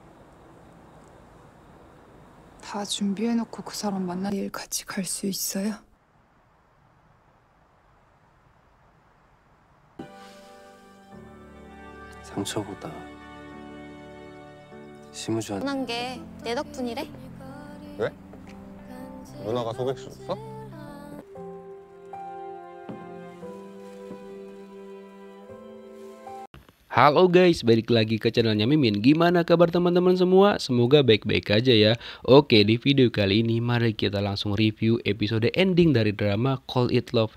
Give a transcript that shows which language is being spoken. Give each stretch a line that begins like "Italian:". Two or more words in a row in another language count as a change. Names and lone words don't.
Korean: 다 준비해놓고 그 사람 만나 내일 같이 갈 수 있어요? 상처보다 심우주한테 한 게 내 덕분이래? 왜? 누나가 소개시 줬어?
Indonesian: Halo guys, balik lagi ke channelnya Mimin. Gimana kabar teman-teman semua? Semoga baik-baik aja ya. Oke, di video kali ini mari kita langsung review episode ending dari drama Call It Love.